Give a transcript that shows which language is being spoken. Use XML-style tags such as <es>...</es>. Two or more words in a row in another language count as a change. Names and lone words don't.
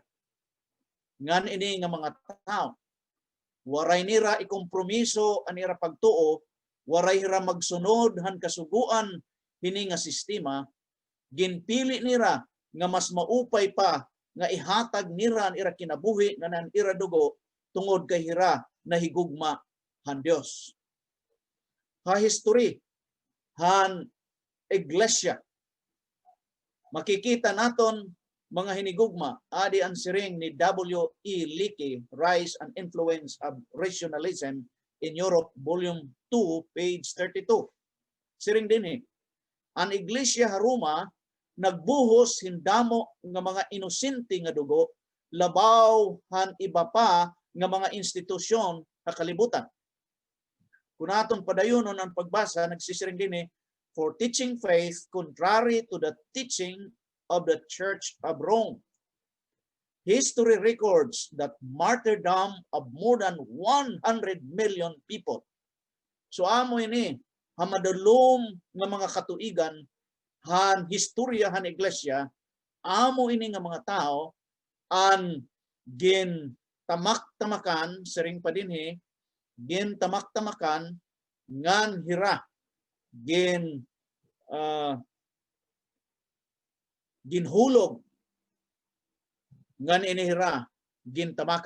<war>Ngan ini nga mga tao waray nira ikompromiso anira pagtuo, waray hira magsunod han kasuguan hini nga sistema, ginpili nira nga mas maupay pa nga ihatag nira ang ira kinabuhi nga nan ira dugo tungod kay hira na higugma han Dios. Ha history han iglesia makikita naton mga hinigugma adi ang siring ni W.E. Leakey, Rise and Influence of Rationalism in Europe, Volume 2, page 32. Siring din ang iglesia ha Roma nagbuhos hindamo nga mga inosente nga dugo labaw han iba pa nga mga institusyon sa kalibutan. Kung aton padayonon ang pagbasa, nagsisiring din</war> <en>for teaching faith contrary to the teaching of the Church of Rome. History records that martyrdom of more than 100 million people.</en> <war>So amo ini hamadulom nga mga katuigan han historya han iglesia, amo ini nga mga tao an gin tamak-tamakan siring pa dinhi gin tamak-tamakan ngan hira gin ginhulog ngan inihira gintamakan.</war>